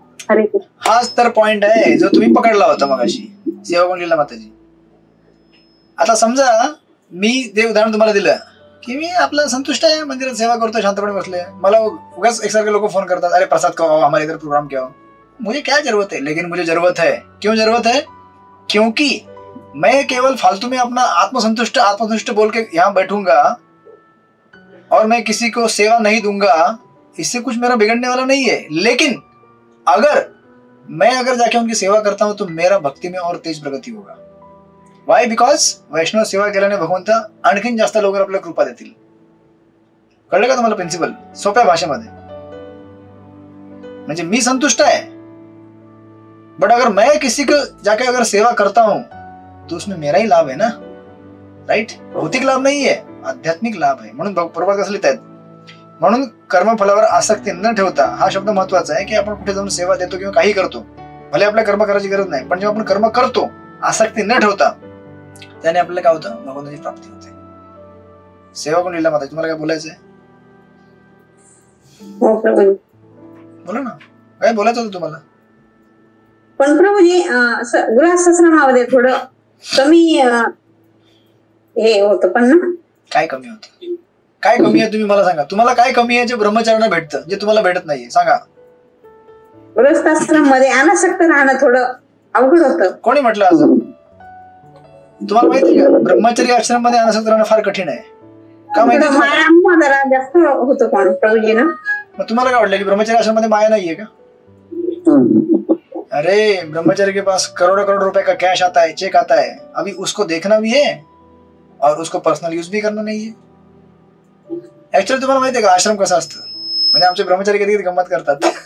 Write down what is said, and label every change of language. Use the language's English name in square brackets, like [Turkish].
[Marathi] हरे कृष्ण. हाच तर पॉइंट आहे जो तुम्ही पकडला होता मगाशी, सेवाकुंडलीला माताजी. आता समजा मी ते उदाहरण तुम्हाला दिलं की मी आपलं संतुष्ट आहे, मंदिरात सेवा करतो, शांतपणे बसले. मला उगाच एकसारखे लोक फोन करतात, [Hindi] अरे प्रसाद खाओ, हमारे इधर प्रोग्राम क्या हो. मुझे क्या जरूरत है, लेकिन मुझे जरूरत है. क्यों जरूरत है? क्योंकि मैं केवल फालतू में अपना आत्मसंतुष्ट बोल के यहाँ बैठूंगा और मैं किसी को सेवा नहीं दूंगा, इससे कुछ मेरा बिगड़ने वाला नहीं है. लेकिन अगर जाके उनकी सेवा करता हूं तो मेरा भक्ति में और तेज प्रगति होगा. [English] Why? [Marathi] बिकॉज वैष्णव सेवा केल्याने भगवंत आणखीन जास्त लवकर आपल्याला कृपा देतील. कळलं का तुम्हाला प्रिन्सिपल? सोप्या भाषेमध्ये. म्हणजे मी [Hindi] संतुष्ट है, बट अगर मैं किसी को जाके अगर सेवा करता हूं तो उसमें मेरा ही लाभ है ना. [English] Right. [Hindi] भौतिक लाभ नहीं है, [Marathi] आध्यात्मिक लाभ आहे. म्हणून प्रभात कसं लिहितायत, म्हणून कर्मफलावर आसक्ती न ठेवता. हा शब्द महत्वाचा आहे की आपण कुठे जाऊन सेवा देतो किंवा काही करतो, भले आपल्या कर्म करायची गरज नाही, पण जेव्हा आपण कर्म करतो आसक्ती न ठेवता, त्याने आपल्याला काय होतं, भगवंताची प्राप्ती होते. सेवाकुंडलीला माता, तुम्हाला काय बोलायचंय? बोला ना, काय बोलायचं होतं तुम्हाला? पण प्रभूजी गृहस्थाश्रमामध्ये थोडं कमी हे होतं पण ना. काय कमी होतं? काय कमी आहे तुम्ही मला सांगा. तुम्हाला काय कमी आहे जे ब्रह्मचार्यांना भेटतं, जे तुम्हाला भेटत नाहीये? सांगा. गृहस्थाश्रम मध्ये अनासक्त राहणं थोडं अवघड होतं. कोणी म्हटलं असं? तुम्हाला माहिती आहे का, ब्रह्मचर्य आश्रम मध्ये अनासक्त राहणं फार कठीण आहे. का माहिती? माया जरा जास्त होतं पण प्रभूजी ना. मग तुम्हाला काय वाटलं की ब्रह्मचर्य आश्रम मध्ये माया नाहीये का? [Hindi] अरे ब्रह्मचारी के पास करोड़ों रुपए का कैश आता है, चेक आता है, अभी उसको देखना भी है और उसको पर्सनल यूज भी करना नहीं है. [Marathi] ऍक्च्युअली तुम्हाला माहिती आहे का आश्रम कसा असतं? म्हणजे आमचे ब्रह्मचारी कधी कधी गंमत करतात.